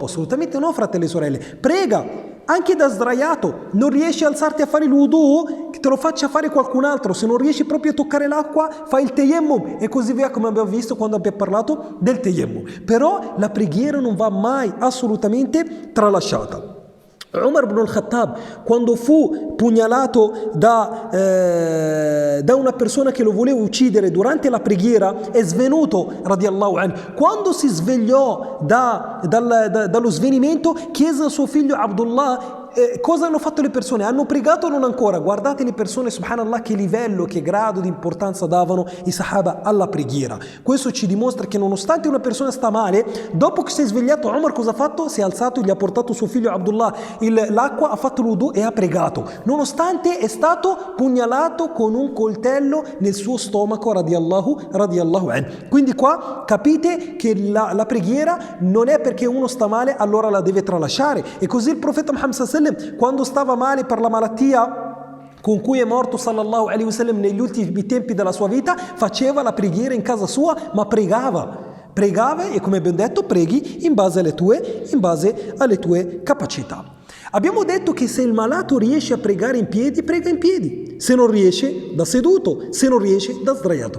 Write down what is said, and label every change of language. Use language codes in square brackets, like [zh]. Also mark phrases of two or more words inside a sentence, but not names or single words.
[it] Assolutamente no, fratelli e sorelle. Prega anche da sdraiato. Non riesci a alzarti a fare l'udu, che te lo faccia fare qualcun altro. Se non riesci proprio a toccare l'acqua, fai il tayammum e così via, come abbiamo visto quando abbiamo parlato del tayammum. Però la preghiera non va mai assolutamente tralasciata. Umar ibn al-Khattab, quando fu pugnalato da una persona che lo voleva uccidere durante la preghiera, è svenuto [ar] رضي الله عنه. [it] Quando si svegliò dallo svenimento, chiese a suo figlio Abdullah: cosa hanno fatto le persone? Hanno pregato o non ancora? Guardate le persone, subhanallah, che livello, che grado di importanza davano i sahaba alla preghiera. Questo ci dimostra che nonostante una persona sta male, dopo che si è svegliato, Umar cosa ha fatto? Si è alzato e gli ha portato suo figlio Abdullah l'acqua, ha fatto l'udu e ha pregato, nonostante è stato pugnalato con un coltello nel suo stomaco [ar] رضي الله عنه. [it] Quindi qua capite che la preghiera non è perché uno sta male allora la deve tralasciare. E così il profeta Muhammad [ar] صلى الله عليه وسلم, [it] quando stava male per la malattia con cui è morto [ar] صلى الله عليه وسلم [it] negli ultimi tempi della sua vita, faceva la preghiera in casa sua, ma pregava e, come abbiamo detto, preghi in base alle tue capacità. Abbiamo detto che se il malato riesce a pregare in piedi, prega in piedi, se non riesce da seduto, se non riesce da sdraiato.